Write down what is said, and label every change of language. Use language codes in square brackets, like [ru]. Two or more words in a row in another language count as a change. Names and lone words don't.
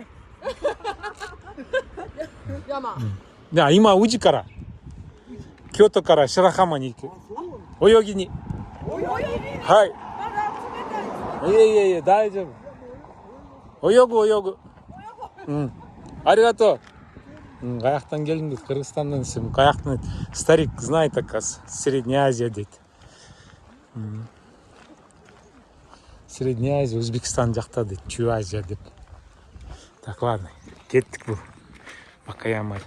[ja] 山。いや、今宇治から京都から白浜に行く。泳ぎに。はい。いや大丈夫。泳ぐ。ありがとう。 [kk] Қаяқтан келдім дейді, Қырғызстаннан десем, қаяқтан [ru] старик знает, оказывается, Средняя Азия [kk] дейді. [ru] Средняя Азия, [kk] Өзбекстан жақта дейді, Чу Азия деп. [ru] Так, ладно, [kk] кеттік бұл. [ru] Пока я май.